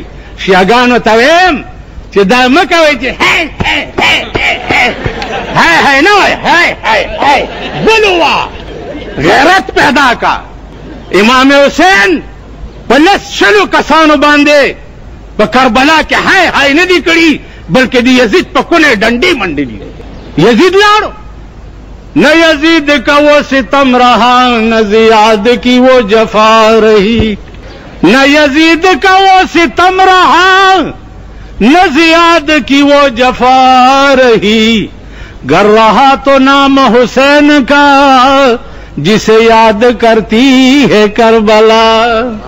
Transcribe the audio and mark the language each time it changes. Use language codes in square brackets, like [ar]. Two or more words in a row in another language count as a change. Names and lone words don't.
[ps] شیعګانو ته ویم چې دا مه کوئ چې هی هی هی هی هی هی نه وایي، هی هی هی بل ووایه، غیرت پیدا کا. امام حسین په 10 کسانو باندې په کربلا کې هی هی نه دي کړي بلکې د یزید په کونې ډنډې منډې دي. یزید لاړو، [ur] نہ یزید کا وہ ستم رہا نہ زیاد کی وہ جفا رہی، نہ یزید کا وہ ستم رہا نہ زیاد کی وہ جفا رہی، گر رہا تو نام حسین کا جسے یاد کرتی ہے کربلا.